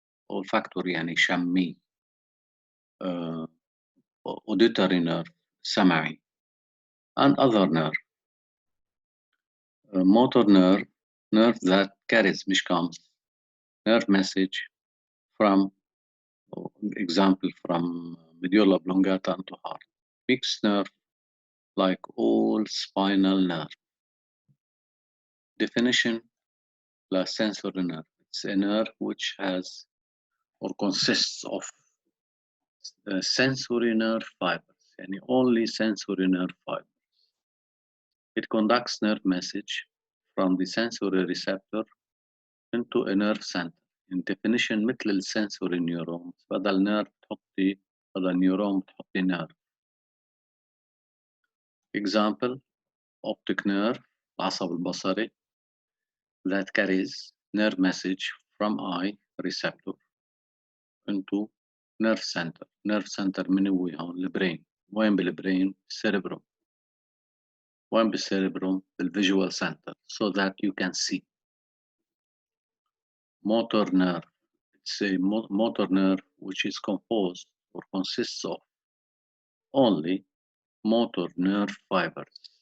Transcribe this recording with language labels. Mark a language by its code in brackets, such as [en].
[ar] olfactory يعني شمي. [en] auditory nerve [ar] سمعي. [en] and other nerve. Motor nerve that carries [ar] مش [en] comes nerve message from example from medulla oblongata to heart. Mixed nerve like all spinal nerve. Definition la sensory nerve. It's a nerve which has or consists of sensory nerve fibers and only sensory nerve fibers. It conducts nerve message from the sensory receptor into a nerve center. In definition [ar] مثل [en] السنسوري نيورون بدل نيرف تحطي بدل نيورون تحطي نيرف. Example optic nerve [ar] العصب البصري [en] that carries nerve message from eye receptor into nerve center. nerve center [ar] من هو هون [en] البرين. [ar] وين [en] بالبرين؟ cerebrum. [ar] وين [en] بالcerebrum؟ بالvisual center so that you can see. Motor nerve. It's a motor nerve which is composed or consists of only motor nerve fibers.